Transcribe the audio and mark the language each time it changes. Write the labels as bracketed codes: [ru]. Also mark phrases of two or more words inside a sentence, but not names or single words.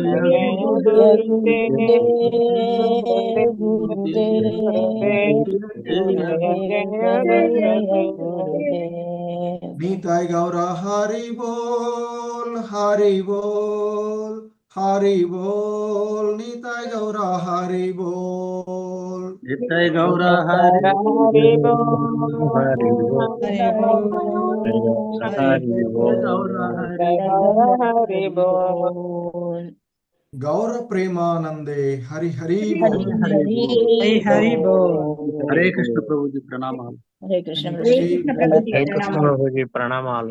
[bn] নিতাই গৌর হরি বোল হরি বোল হরি বোল নিতাই গৌর হরি বোল Nitai Gaura Hari গৌর প্রেমানন্দে হরি হরি বোল হরি হরি বোল. [te] హరే కృష్ణ ప్రభుజీ ప్రణామం. Hare Krishna. ప్రభుజీ ప్రణామాలు.